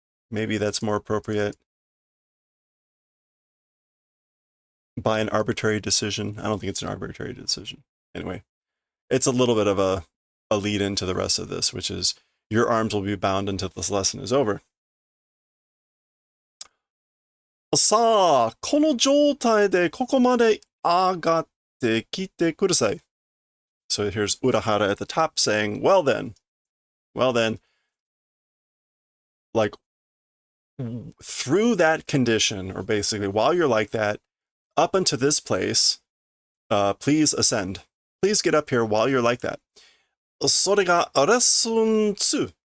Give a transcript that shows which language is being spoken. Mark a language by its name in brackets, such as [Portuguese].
[English] Maybe that's more appropriate. By an arbitrary decision. I don't think it's an arbitrary decision. Anyway, it's a little bit of a lead into the rest of this, which is your arms will be bound until this lesson is over. [Japanese] さあ、この状態でここまで上がってきてください. [English] So here's Urahara at the top saying, well then, like through that condition, or basically while you're like that, up into this place, please ascend. Please get up here while you're like that. [Japanese] それが [English] lesson 2.